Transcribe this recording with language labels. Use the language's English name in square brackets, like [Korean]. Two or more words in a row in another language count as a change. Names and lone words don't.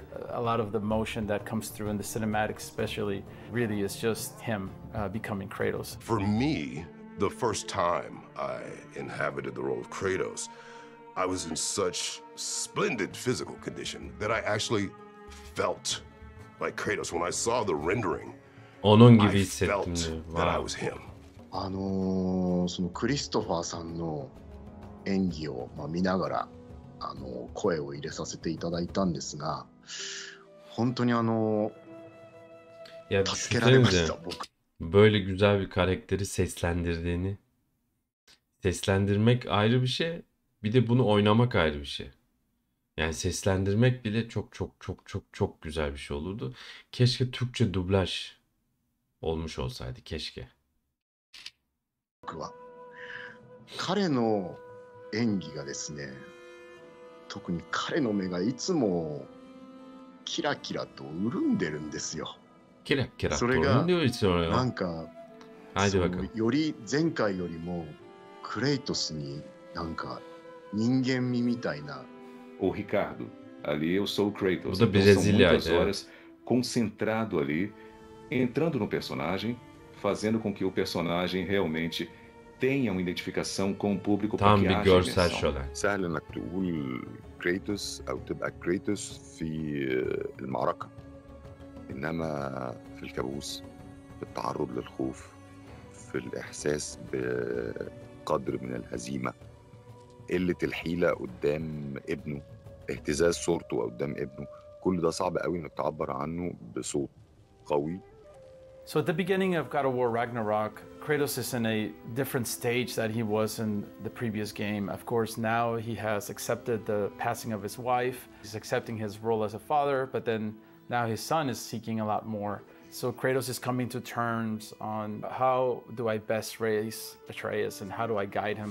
[English] A lot of the motion that comes through in the cinematics especially really is just him becoming Kratos. For me, the first time I inhabited the role of Kratos, I was in such splendid physical condition that I actually felt like Kratos. When I saw the rendering, [Turkish] Onun gibi [English] I [Turkish] hissettim [English] felt [Turkish] diyor. [English] that I Wow. was him. [Japanese] そのクリストファーさんの演技を見ながら声を入れさせていただいたんですが、本当に [Turkish] Ya [Japanese] 助けられまし [Turkish] düşünsenize [Japanese] た僕。 [Turkish] böyle güzel bir karakteri seslendirdiğini. Seslendirmek ayrı bir şey. Bir de bunu oynamak ayrı bir şey. Yani seslendirmek bile çok çok çok çok çok güzel bir şey olurdu. Keşke Türkçe dublaj olmuş olsaydı. Keşke. [Japanese] 僕は彼の演技がですね、特に彼の目がいつもキラキラと潤んでるんですよ。 Kirak kirak それが [Turkish] diyor sonra [Japanese] な [Turkish] ya. [Japanese] んか [Turkish] Haydi [Japanese] そう [Turkish] bakalım. [Japanese] より前回よりもクレイトスになんか人間味みたいな [Portuguese] Ô Ricardo, ali eu sou o Kratos. [Turkish] O da [Portuguese] Então são Brasília, muitas é. horas concentrado ali, entrando no personagem, fazendo com que o personagem realmente tenha uma identificação com o público para [Turkish] Tam [Portuguese] que [Turkish] bir [Portuguese] haja [Turkish] görsel [Portuguese] imersão. [Turkish] şölen. [Arabic] سهل انك تقول كريتوس او تبقى كريتوس في المعركة، انما في الكابوس، في التعرض للخوف، في الاحساس بقدر من الهزيمة، قلة الحيلة قدام ابنه، اهتزاز صورته قدام ابنه، كل ده صعب قوي انك تعبر عنه بصوت قوي. [English] So at the beginning of God of War Ragnarok, Kratos is in a different stage that he was in the previous game. Of course, now he has accepted the passing of his wife. He's accepting his role as a father, but then now his son is seeking a lot more. So Kratos is coming to terms on how do I best raise Atreus and how do I guide him.